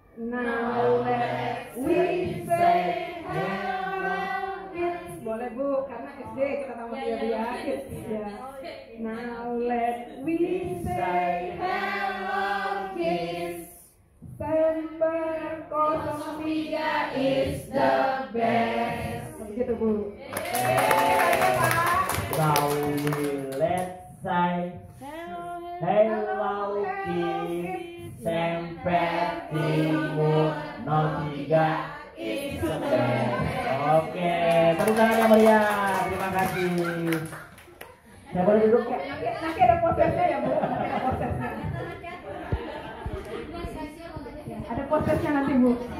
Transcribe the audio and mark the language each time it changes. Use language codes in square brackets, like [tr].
[en] Now let's we say hello kids. [id] Boleh Bu, karena SD kita tahu dia kids ya. [en] Now let's we say hello kids. Semper 03 is the best. [id] Begitu Bu. [en] Now let's say hello kids. Semper timur 03 is the best. [id] Oke, tepuk tangan yang meriah. Terima kasih. Saya boleh duduk? Nanti ada prosesnya ya Bu. Nanti ada prosesnya. Ada prosesnya nanti Bu.